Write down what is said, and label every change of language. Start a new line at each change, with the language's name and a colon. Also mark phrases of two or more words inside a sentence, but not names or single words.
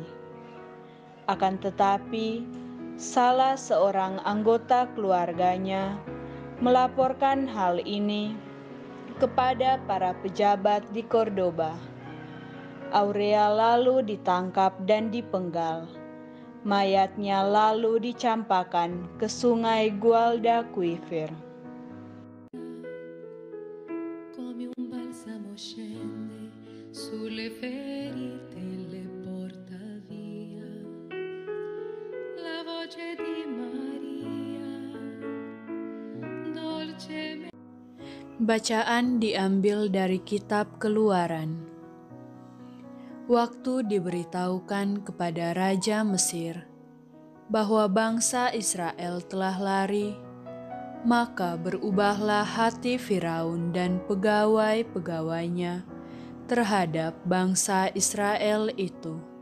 Indonesian: Akan tetapi, salah seorang anggota keluarganya melaporkan hal ini kepada para pejabat di Cordoba. Aurea lalu ditangkap dan dipenggal. Mayatnya lalu dicampakkan ke sungai Guadalquivir.
Italian: Come un balsamo scende sulle ferite e le porta via. La voce di Maria dolce.
Indonesian: Bacaan diambil dari kitab Keluaran. Waktu diberitahukan kepada Raja Mesir bahwa bangsa Israel telah lari, maka berubahlah hati Firaun dan pegawai-pegawainya terhadap bangsa Israel itu.